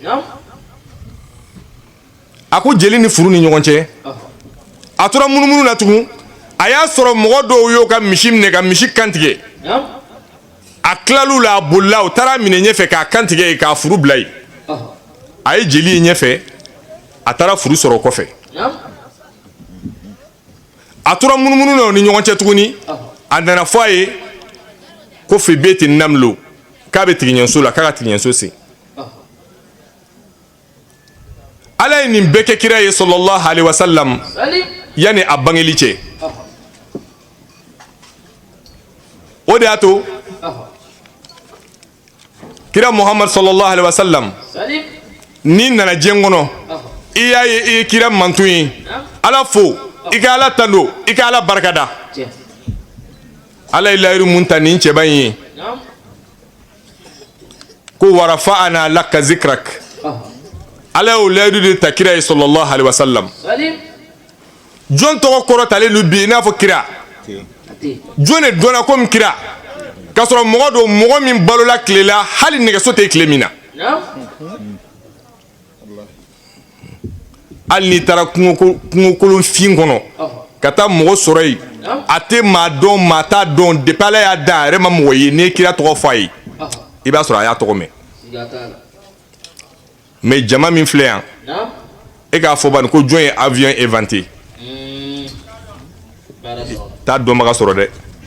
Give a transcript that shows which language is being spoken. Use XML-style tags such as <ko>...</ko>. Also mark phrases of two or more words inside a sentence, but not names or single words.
<bm>a ko jeli ni furu ni ɲɔgɔn cɛ a tora munumunu na tugun a y'a sɔrɔ mɔgɔ dɔw y'o ka misi minɛ ka misi kantigɛ a tilal'u la a bolila u taara minɛ ɲɛfɛ k'a kantigɛ yen k'a furu bila yen a ye jeli ye ɲɛfɛ a taara furu sɔrɔ kɔfɛ a tora munumunu na ni ɲɔgɔn cɛ tuguni a nana fɔ a ye ko fi beti namlo k'a bɛ tigiɲɛso la k'a ka tigiɲɛso sen ala ye nin bɛɛ kɛ kira ye</bm> <ar>صلى الله عليه وسلم</ar> <bm>yani a bangeli cɛ o de y'a to kira muhammad</bm> <ar>صلى الله عليه وسلم</ar> <bm>ni nana diɲɛ kɔnɔ i y'a ye i ye kira mantu ye ala fo i ka ala tando i ka ala barikada ala ye layiru mun ta nin cɛba in ye ko</bm> <ar>ورفعنا لك ذكرك</ar> <bm>ala y'o layiru de ta kira ye</bm> <ar>صلى الله عليه وسلم</ar> <bm>jɔn tɔgɔ kɔrɔtalen don bi i n'a fɔ kira jɔn de dɔnna komi kira k'a sɔrɔ mɔgɔ don mɔgɔ min balola tile la hali nɛgɛso tɛ tile min na hali n'i taara kungokolon fin kɔnɔ ka taa mɔgɔ sɔrɔ yen a tɛ maa dɔn maa t'a dɔn depuis ala y'a da a yɛrɛ ma mɔgɔ ye n'i ye kira tɔgɔ fɔ a ye i b'a sɔrɔ a y'a tɔgɔ mɛn mais jama min filɛ yan e k'a fɔ bani ko jɔn ye</bm> <fr>avion inventé</fr> <bm>t'a dɔnbaga sɔrɔ dɛ</bm>